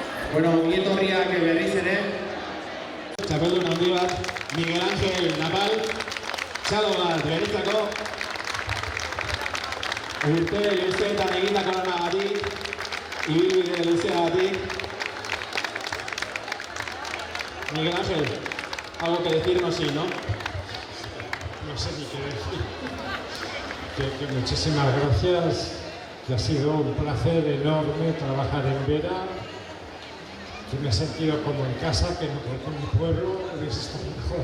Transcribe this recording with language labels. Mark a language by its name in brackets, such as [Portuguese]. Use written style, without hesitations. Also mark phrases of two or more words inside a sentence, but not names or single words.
[Basque] Bueno, ongietorriak berriz ere. Txapeldun handi bat, Miguel Ángel Napal, txalo bat beretzako. Urte luzeetan egindako lanagatik, ibilbide luzeagatik. [Spanish] Miguel Ángel, algo que decirnos, sí, ¿no? No sé ni qué decir. Que muchísimas gracias, que ha sido un placer enorme trabajar en Vera, que me he sentido como en casa, que mi pueblo es esto mejor.